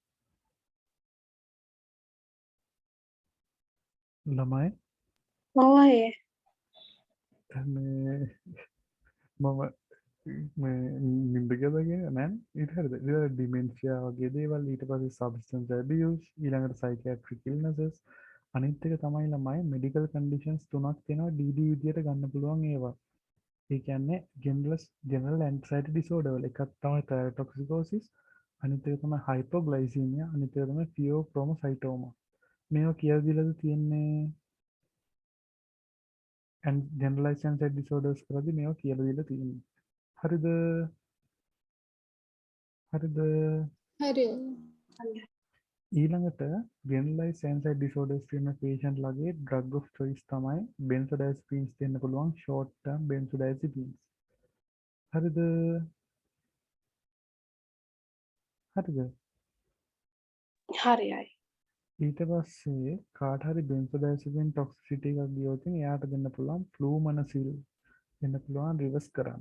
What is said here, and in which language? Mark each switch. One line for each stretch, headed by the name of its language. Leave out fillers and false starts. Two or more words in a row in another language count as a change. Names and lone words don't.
Sinhala: ඔව් අය. මේ මම මේ නිින්ද ගියද නෑ ඊට හරිද? ඊට ඩිමෙන්ෂියා වගේ දේවල් ඊට පස්සේ
English: substance abuse
Sinhala: ඊළඟට
English: psychiatric illnesses
Sinhala: අනිත් එක තමයි ළමයි
English: medical conditions
Sinhala: තුනක් තියෙනවා DD විදියට ගන්න පුළුවන් ඒවා. ඒ කියන්නේ
English: general anxiety disorder
Sinhala: වල එකක් තමයි thyrotoxicosis අනිත් එක තමයි hypoglycemia අනිත් එක තමයි pheochromocytoma. මේවා කියලා දීලාද තියෙන්නේ and
English: generalized anxiety disorders
Sinhala: කරද්දී මේවා කියලා දීලා තියෙන්නේ. හරිද? හරිද? හරි. ඊළඟට
English: generalized anxiety disorders
Sinhala: තියෙන patient ලගේ
English: drug of choice
Sinhala: තමයි benzodiazepines දෙන්න පුළුවන්
English: short term benzodiazepines.
Sinhala: හරිද? හරිද? හරියයි. ඊට පස්සේ කාට හරි
English: benzodiazepine toxicity
Sinhala: එකක් ගියොත් එයාට දෙන්න පුළුවන් flumazenil දෙන්න පුළුවන් රිවර්ස් කරන්න.